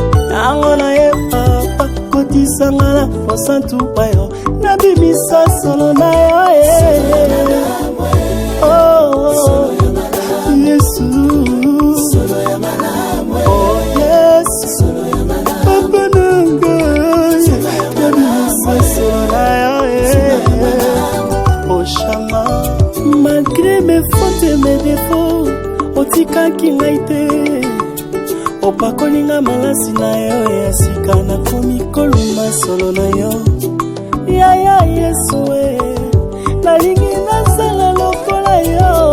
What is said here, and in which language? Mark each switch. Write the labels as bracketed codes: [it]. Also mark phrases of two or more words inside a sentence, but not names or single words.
[ln] Yango na ye papa, kotisa nga na posantu pa yo, nabimisa solo na yo, eh. Oh, oh, Yesu. Oh, Yesu. Papa na ngai, nabimisa solo na yo, eh. Oh, Shama, [fr] malgré mes fautes et mes défauts, [ln] otikaki ngai te. Opakoli nga malasi na yo ya sika, nakomi koluma solo na yo. Ya, ya, Yesu, eh, nalingi nazala lokola yo.